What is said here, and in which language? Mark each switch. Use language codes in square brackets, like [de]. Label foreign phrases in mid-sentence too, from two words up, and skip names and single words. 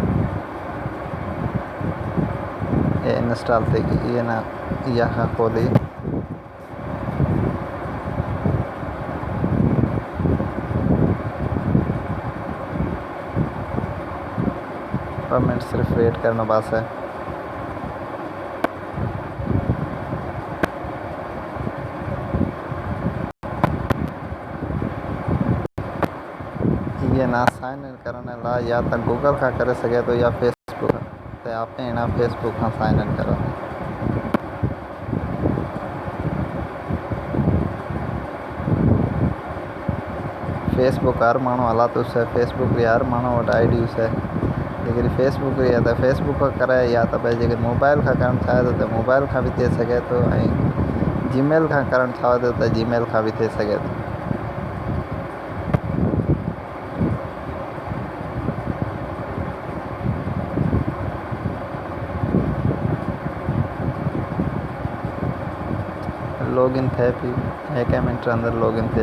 [kfr] ये इंस्टॉल थी गई, ये ना इहा खां खोली ॿ मिनट सिर्फ वेट करनो पासे। ये ना [en] sign in [kfr] करने ला या तो गूगल का करे सके तो या फेसबुक, तो आप ना फेसबुक का साइन इन करो। फेसबुक हर माण्हू हलातो से, फेसबुक भी हर माण्हू वटि आईडी से, लेकिन फेसबुक या तो फेसबुक का करे या तो भाई जेके मोबाइल का करण चाहे तो मोबाइल का भी थी सके तो, जीमेल का करण चाहे तो जीमेल का भी थी सके तो। लॉगिन थे पी, एक मिनट अंदर लॉगिन थे।